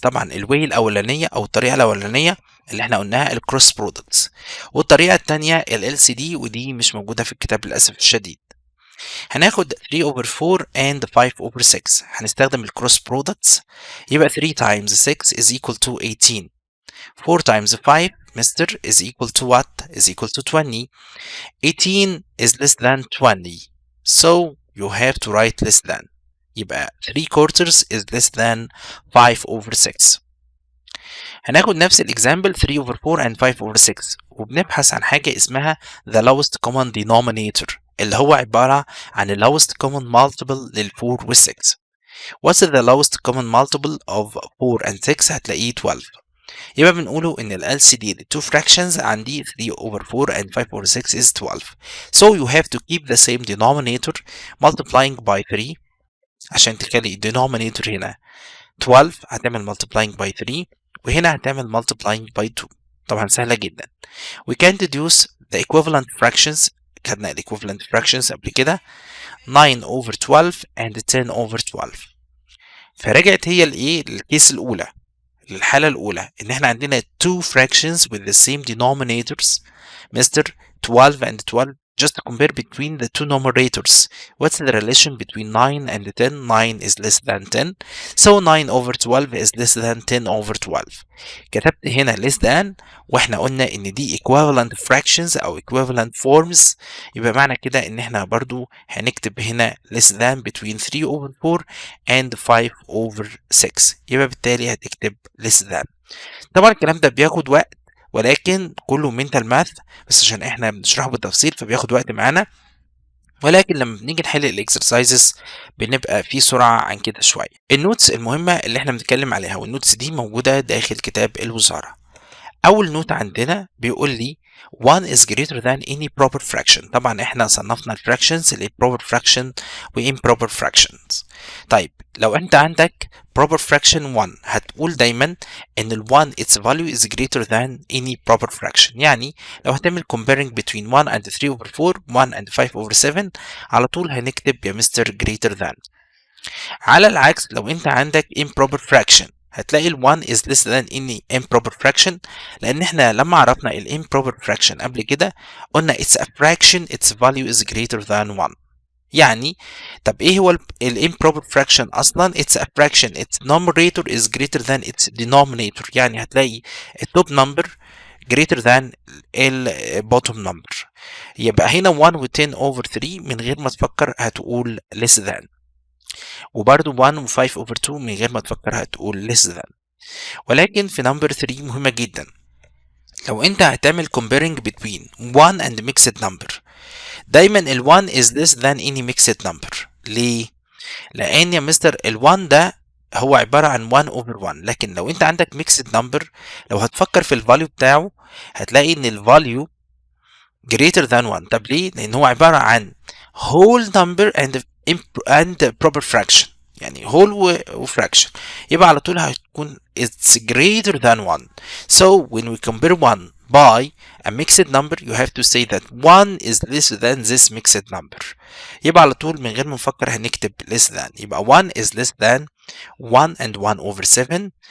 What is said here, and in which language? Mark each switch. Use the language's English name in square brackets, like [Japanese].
[Arabic] طبعا الواي الأولانية أو الطريقة الأولانية اللي احنا قلناها الكروس برودكتس، والطريقة التانية ال LCD، ودي مش موجودة في الكتاب للأسف الشديد. هناخد [English] 3 over 4 and 5 over 6. [Arabic] هنستخدم الكروس برودكتس، يبقى [English] 3 times 6 is equal to 18. 4 times 5 Mr. is equal to what? Is equal to 20. 18 is less than 20, so you have to write less than. [Arabic] يبقى [English] 3/4 is less than 5 over 6. [Arabic] هناخد نفس الإكزامبل 3 over 4 and 5 over 6، وبنبحث عن حاجة اسمها [English] the lowest common denominator [Arabic] اللي هو عبارة عن ال [English] lowest common multiple [Arabic] لل 4 وال 6. [English] What's the lowest common multiple of 4 and 6؟ [Arabic] هتلاقيه [English] 12. [Arabic] يبقى بنقوله إن ال LCD ل [English] 2 fractions [Arabic] عندي [English] 3 over 4 and 5 over 6 is 12. So you have to keep the same denominator multiplying by 3 [Arabic] عشان تخلي [English] denominator [Arabic] هنا 12 هتعمل [English] multiplying by 3 [Arabic] وهنا هتعمل [English] multiplying by 2. [Arabic] طبعا سهلة جدا. [English] We can deduce the equivalent fractions. [Arabic] خدنا ال [English] equivalent fractions [Arabic] قبل كده [English] 9 over 12 and 10 over 12. [Arabic] فرجعت هي الايه الكيس الأولى للحالة الأولى إن إحنا عندنا [English] two fractions with the same denominators [Arabic] Mr. [English] 12 and 12. Just compare between the two numerators. What's the relation between 9 and 10? 9 is less than 10, so 9 over 12 is less than 10 over 12. [Arabic] كتبت هنا less than، واحنا قلنا ان دي [English] equivalent fractions [Arabic] او [English] equivalent forms، [Arabic] يبقى معنى كده ان احنا برضو هنكتب هنا less than [English] between 3 over 4 and 5 over 6، [Arabic] يبقى بالتالي هتكتب less than. طبعا الكلام ده بياخد وقت، ولكن كله [English] mental math [Arabic] بس عشان احنا بنشرحه بالتفصيل فبياخد وقت معانا، ولكن لما بنيجي نحل الاكسرسايزز بنبقى في سرعه عن كده شويه. النوتس المهمه اللي احنا بنتكلم عليها، والنوتس دي موجوده داخل كتاب الوزاره. اول نوت عندنا بيقول لي [English] 1 is greater than any proper fraction. [Arabic] طبعا احنا صنفنا الفراكشنز ل proper fraction و improper fractions. طيب لو انت عندك [English] proper fraction 1 [Arabic] هتقول دايما ان ال [English] 1 its value is greater than any proper fraction. [Arabic] يعني لو هتعمل [English] comparing between 1 and 3 over 4 1 and 5 over 7 [Arabic] على طول هنكتب يا مستر greater than. على العكس لو انت عندك improper fraction هتلاقي ال 1 [English] is less than any improper fraction، [Arabic] لأن احنا لما عرفنا ال improper fraction قبل كده قلنا [English] it's a fraction its value is greater than 1. [Arabic] يعني طب ايه هو ال [English] improper fraction أصلا؟ it's a fraction its numerator is greater than its denominator. [Arabic] يعني هتلاقي ال [English] top number greater than ال bottom number. [Arabic] يبقى هنا 1 و 10 over 3 من غير ما تفكر هتقول less than، وبرضو 1 و 5 over 2 من غير ما تفكر هتقول less than. ولكن في number 3 مهمة جدا، لو انت هتعمل comparing between 1 and mixed number دايما ال [English] 1 is less than any mixed number. [Arabic] ليه؟ لأن يا مستر ال 1 ده هو عبارة عن 1 over 1، لكن لو انت عندك mixed number لو هتفكر في الفاليو بتاعه هتلاقي ان الفاليو [English] greater than 1. [Arabic] طب ليه؟ لأن هو عبارة عن [English] whole number and proper fraction، [Arabic] يعني whole و fraction، يبقى على طول هتكون [English] it's greater than 1. So when we compare 1 by a mixed number you have to say that 1 is less than this mixed number. [Arabic] يبقى على طول من غير ما نفكر هنكتب less than. يبقى [English] 1 is less than 1 and 1 over 7.